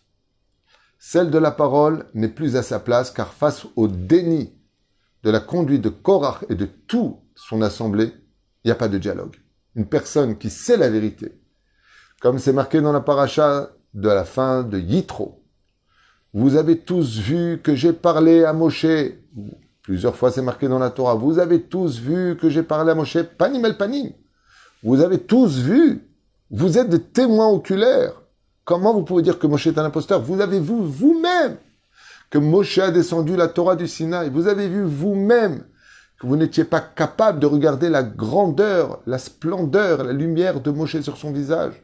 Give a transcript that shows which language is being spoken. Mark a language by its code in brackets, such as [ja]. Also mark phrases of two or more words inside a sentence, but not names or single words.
[fr] Celle de la parole n'est plus à sa place, car face au déni de la conduite de Korach et de toute son assemblée, il n'y a pas de dialogue. Une personne qui sait la vérité, comme c'est marqué dans la paracha de la fin de Yitro. Vous avez tous vu que j'ai parlé à Moshe. Plusieurs fois c'est marqué dans la Torah. Vous avez tous vu que j'ai parlé à Moshe. [he] פנים אל פנים. [fr] Vous avez tous vu. Vous êtes des témoins oculaires. Comment vous pouvez dire que Moshe est un imposteur? Vous avez vu vous-même que Moshe a descendu la Torah du Sinaï. Vous avez vu vous-même que vous n'étiez pas capable de regarder la grandeur, la splendeur, la lumière de Moshe sur son visage.